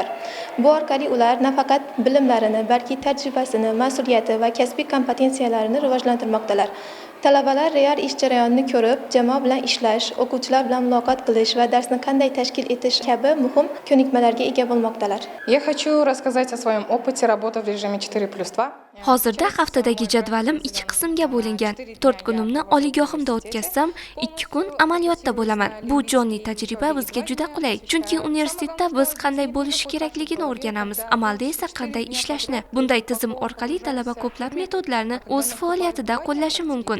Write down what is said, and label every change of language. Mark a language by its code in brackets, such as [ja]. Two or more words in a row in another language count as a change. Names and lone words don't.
[uz] Bu orqali ular nafaqat bilimlarini, balki tajribasini, mas'uliyati va kasbiy kompetensiyalarini rivojlantirmoqdalar. Talabalar real ish jarayonini ko'rib, jamoa bilan ishlash, o'quvchilar bilan muloqot qilish va darsni qanday tashkil etish kabi muhim ko'nikmalarga ega bo'lmoqdalar. [ru] Я хочу рассказать о своем опыте работы в режиме 4+2. [uz] Hozirda haftadagi jadvalim 2 qismga bo'lingan. 4 kunimni oliygohimda o'tkazsam, 2 kun amaliyotda bo'laman. Bu jonli tajriba bizga juda qulay, chunki universitetda biz qanday bo'lishi kerakligini o'rganamiz, amalda esa qanday ishlashni. Bunday tizim orqali talaba ko'plab metodlarni o'z faoliyatida qo'llashi mumkin.